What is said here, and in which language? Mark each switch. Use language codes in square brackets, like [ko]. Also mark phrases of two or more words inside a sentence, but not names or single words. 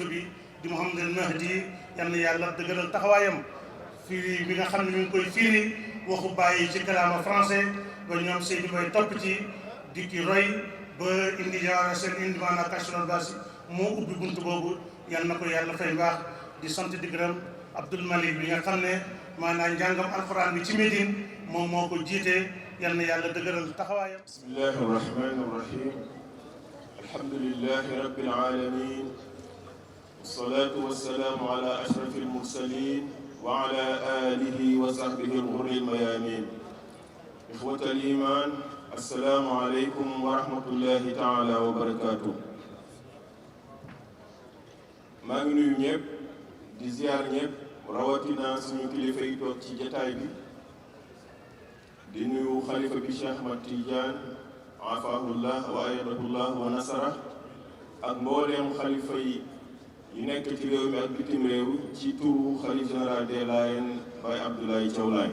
[wo] bi di Mouhamadul Mahdi yal na yàlla dëgëral taxawaayam firi bi nga xam ne ñu ngi koy firi waxu bàyyi ci kalaama français ba ñoom Seydou Mbaye topp ci di ki roy ba indi jaara seen indi maanaam Kachorol Basi moo ubbi bunt boobu yal na ko yàlla fay mbaax di sant di gërëm Abdoul Malik bi nga xam ne maanaam njàngam alxuraan bi ci Médine moom moo ko jiite yal na yàlla dëgëral taxawaayam. [ar] بسم الله الرحمن الرحيم الحمد لله رب العالمين والصلاة والسلام على أشرف المرسلين وعلى آله وصحبه الغر الميامين إخوة الإيمان السلام عليكم ورحمة الله تعالى وبركاته. [wo] maa ngi nuyu ñëpp di ziar ñëpp rawatina suñu kilifa yi toog ci jataay bi di nuyu xalifa bi Cheikh Ahmad Tidiane [ar] عافاه الله وأيده الله ونصره [wo] ak mbooleem xalifa yi nekk ci réew mi ak bitim réew ci turu xalif [fr] général des Layènes [wo] Baye Abdoulaye Thiaw Laye.